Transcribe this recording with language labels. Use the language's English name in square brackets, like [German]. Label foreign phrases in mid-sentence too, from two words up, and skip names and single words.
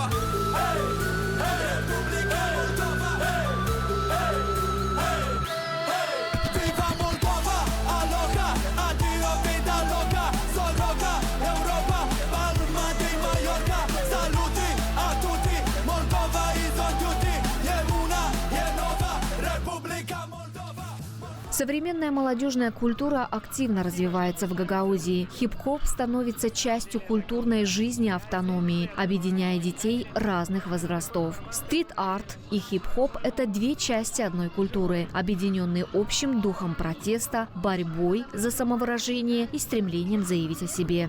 [English] Hey, hey, Republica Moldova. Hey, hey, hey, hey. [Spanish] Viva Moldova, aloha, adio vida loca. Soroca, Europa, Palma de Mallorca. [Italian] Saluti a tutti, [English] Moldova is on duty. [Russian] Современная молодежная культура активно развивается в Гагаузии. Хип-хоп становится частью культурной жизни автономии, объединяя детей разных возрастов. Стрит-арт и хип-хоп – это две части одной культуры, объединенные общим духом протеста, борьбой за самовыражение и стремлением заявить о себе.